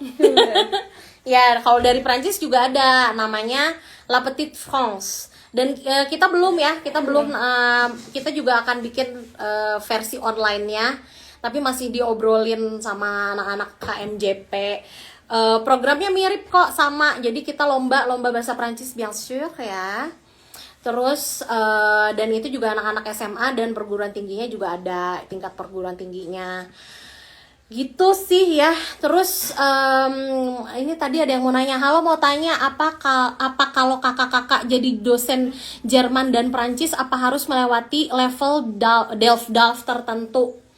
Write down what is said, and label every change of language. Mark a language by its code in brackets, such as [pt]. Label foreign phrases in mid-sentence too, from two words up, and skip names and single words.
[id] Ya, kalau dari Prancis juga ada namanya La Petite France. Dan kita belum ya, kita juga akan bikin versi online-nya, tapi masih diobrolin sama anak-anak KMJP. Programnya mirip kok sama. Jadi kita lomba bahasa Prancis [fr] bien sûr [id] ya. Terus dan itu juga anak-anak SMA dan perguruan tingginya juga ada tingkat perguruan tingginya. Gitu sih ya. Terus ini tadi ada yang mau nanya, halo, mau tanya apa kalau kakak-kakak jadi dosen Jerman dan Prancis apa harus melewati level DELF tertentu?